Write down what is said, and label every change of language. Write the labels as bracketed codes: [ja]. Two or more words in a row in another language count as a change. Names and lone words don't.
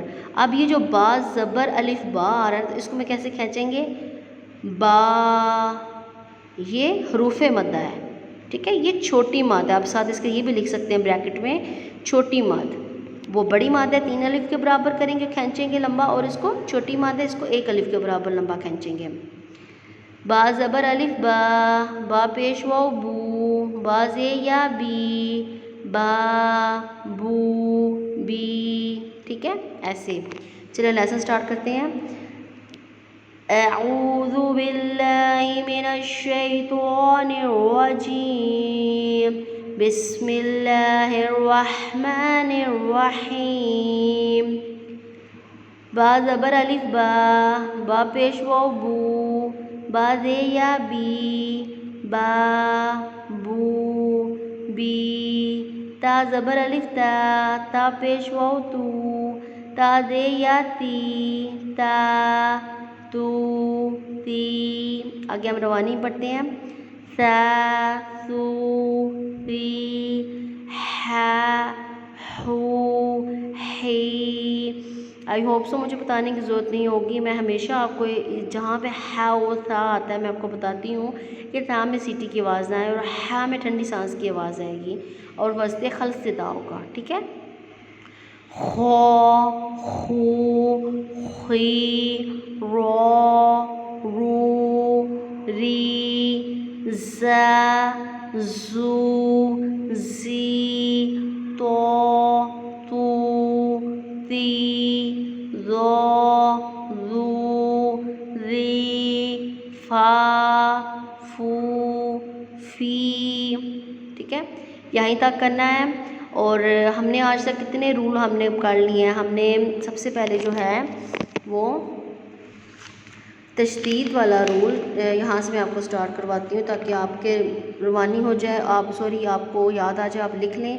[ur] اب یہ جو با زبر الف با آ رہا ہے تو اس کو میں کیسے کھینچیں گے، با، یہ حروف مدہ ہے، ٹھیک ہے۔ یہ چھوٹی مد ہے، آپ ساتھ اس کے یہ بھی لکھ سکتے ہیں بریکٹ میں، چھوٹی مد۔ وہ بڑی مد ہے 3 الف کے برابر کریں گے، کھینچیں گے لمبا، اور اس کو چھوٹی مد ہے، اس کو 1 الف کے برابر لمبا کھینچیں گے۔ با زبر الف با، با پیش واو بو، با زے یا بی، با بو بی، ٹھیک ہے۔ ایسے چلیں [en] lesson start [ur] کرتے ہیں۔ [ar] اعوذ باللہ من الشیطان الرجیم، بسم اللہ الرحمن الرحیم۔ [ur] با زبر الف با، با پیش واو بو، با زے یا بی، با بو بی۔ تا زبر الف تا، تا پیش واو تو، تا زے یا تی، تا تو تی۔ آگے ہم روانی پڑھتے ہیں، سا سو سی، ہا ہو ہی۔ [en] I hope so [ur] مجھے بتانے کی ضرورت نہیں ہوگی، میں ہمیشہ آپ کو جہاں پہ ہا و سا آتا ہے میں آپ کو بتاتی ہوں کہ سا میں سیٹی کی آواز نہ آئے اور ہا میں ٹھنڈی سانس کی آواز آئے گی اور وسط خلق سے دا ہوگا، ٹھیک ہے۔ خو، خو، خی، رو، رو، ری، زا، زو، زی، تو، تو، تی، زو، زو، زی، فا، فو، فی، ٹھیک ہے۔ یہیں تک کرنا ہے۔ اور ہم نے آج تک کتنے رول ہم نے کر لیے ہیں۔ ہم نے سب سے پہلے جو ہے وہ تشدید والا رول، یہاں سے میں آپ کو سٹارٹ کرواتی ہوں تاکہ آپ کے روانی ہو جائے، آپ کو یاد آ جائے، آپ لکھ لیں۔